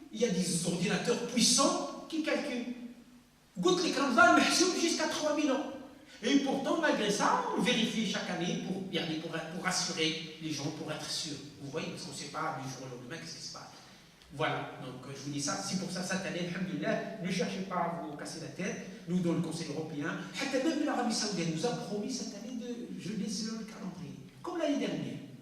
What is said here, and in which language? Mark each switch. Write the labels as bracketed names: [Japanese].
[French] Il y a des ordinateurs puissants qui calculent. [Arabic] قلت لك رمضان محسوب [French] jusqu'à 3000 ans. Et pourtant, malgré ça, on vérifie chaque année pour rassurer les gens, pour être sûr. Vous voyez, parce qu'on ne sait pas du jour au lendemain qu'est-ce qui se passe. Voilà, donc je vous dis ça, c'est pour ça, cette année, alhamdoulilah, ne cherchez pas à vous casser la tête. Nous, dans le Conseil européen, même l'Arabie Saoudite nous a promis cette année de jeûner selon le calendrier, comme l'année dernière.